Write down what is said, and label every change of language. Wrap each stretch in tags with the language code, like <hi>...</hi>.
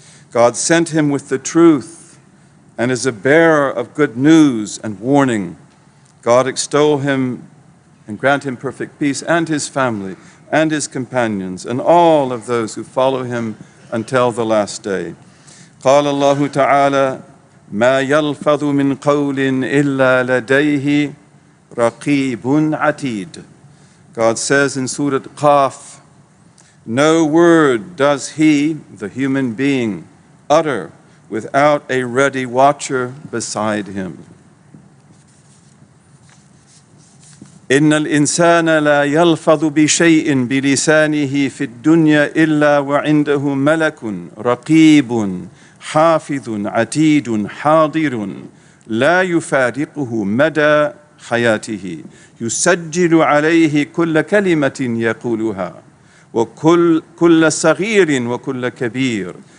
<en>God sent Him with the truth and is a bearer of good news and warning. God extol Him and grant Him perfect peace and His family and His companions and all of those who follow Him until the last day.</en> <ar>قال الله تعالى ما يلفظ من قول إلا لديه رقيب عتيد.</ar> <en>God says in Surah Qaf, no word does he, the human being, utter without a ready watcher beside him.</en> <ar>إن الإنسان لا يلفظ بشيء بلسانه في الدنيا إلا وعنده ملك رقيب حافظ عتيد حاضر لا يفارقه مدى حياته يسجل عليه كل كلمة يقولها وكل صغير وكل كبير</ar>